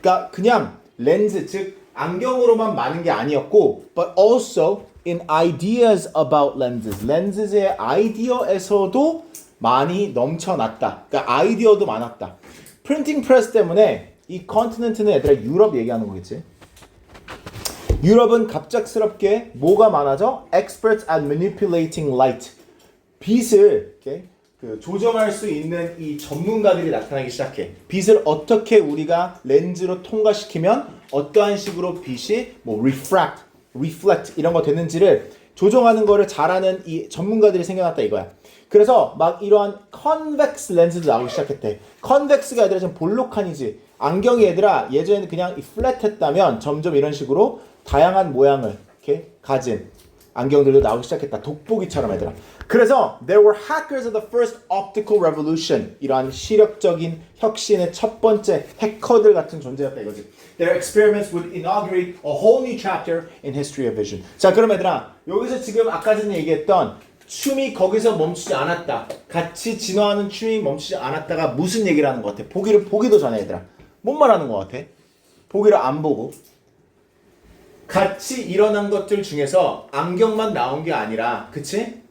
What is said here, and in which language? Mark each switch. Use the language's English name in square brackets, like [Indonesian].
[Korean] 그러니까 그냥 렌즈 즉 안경으로만 많은 게 아니었고 [English] but also in ideas about lenses. [Korean] 렌즈의 아이디어에서도 많이 넘쳐났다. 그러니까 아이디어도 많았다. 프린팅 프레스 때문에 이 컨티넨트는 얘들아 유럽 얘기하는 거겠지. 유럽은 갑작스럽게 뭐가 많아져? [English] Experts at manipulating light. [Korean] 빛을 이렇게 조정할 수 있는 이 전문가들이 나타나기 시작해. 빛을 어떻게 우리가 렌즈로 통과시키면 어떠한 식으로 빛이 뭐 reflect 이런 거 되는지를 조정하는 거를 잘하는 이 전문가들이 생겨났다 이거야. 그래서 막 이러한 convex 렌즈도 나오기 시작했대. convex가 얘들아 좀 볼록한이지. 안경이 얘들아 예전에는 그냥 플랫했다면 점점 이런 식으로 다양한 모양을 이렇게 가진 안경들도 나오기 시작했다. 돋보기처럼 얘들아. [English] 그래서 there were hackers of the first optical revolution. [Korean] 이러한 시력적인 혁신의 첫 번째 해커들 같은 존재였다 이거지. [English] Their experiments would inaugurate a whole new chapter in history of vision. [Korean] 자, 그럼 얘들아 여기서 지금 아까 전에 얘기했던 춤이 거기서 멈추지 않았다. 같이 진화하는 춤이 멈추지 않았다가 무슨 얘기를 하는 것 같아? 보기도 전에 얘들아. 뭔 말하는 것 같아? 보기를 안 보고 같이 일어난 것들 중에서 안경만 나온 게 아니라 그치?